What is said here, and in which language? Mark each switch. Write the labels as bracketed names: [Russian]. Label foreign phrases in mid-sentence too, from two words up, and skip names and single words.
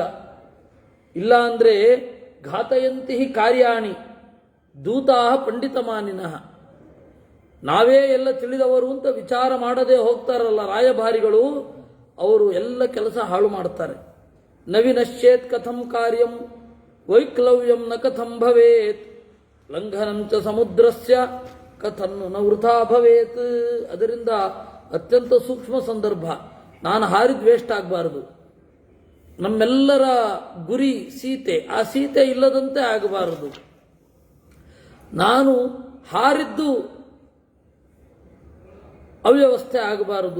[Kannada] ಇಲ್ಲ ಅಂದ್ರೆ [Sanskrit] ಘಾತಯಂತಿ ಕಾರ್ಯಾಣಿ ದೂತಾ ಪಂಡಿತಮಾನಿನಃ. [Kannada] ನಾವೇ ಎಲ್ಲ ತಿಳಿದವರು ಅಂತ ವಿಚಾರ ಮಾಡದೆ ಹೋಗ್ತಾರಲ್ಲ ರಾಯಭಾರಿಗಳು, ಅವರು ಎಲ್ಲ ಕೆಲಸ ಹಾಳು ಮಾಡ್ತಾರೆ. [Sanskrit] ನ ವಿನಶ್ಯೇತ್ ಕಥಂ ಕಾರ್ಯಂ ವೈಕ್ಲವ್ಯಂ ನ ಕಥಂ ಭವೇತ್ ಲಂಘನಂ ಚ ಸಮುದ್ರಸ್ಯ ಕಥನ್ನು ನ ವೃಥಾ ಭವೇತ್. [Kannada] ಅದರಿಂದ ಅತ್ಯಂತ ಸೂಕ್ಷ್ಮ ಸಂದರ್ಭ. ನಾನು ಹಾರಿದ ವೇಸ್ಟ್ ಆಗಬಾರದು. ನಮ್ಮೆಲ್ಲರ ಗುರಿ ಸೀತೆ, ಆ ಸೀತೆ ಇಲ್ಲದಂತೆ ಆಗಬಾರದು. ನಾನು ಹಾರಿದ್ದು ಅವ್ಯವಸ್ಥೆ ಆಗಬಾರದು.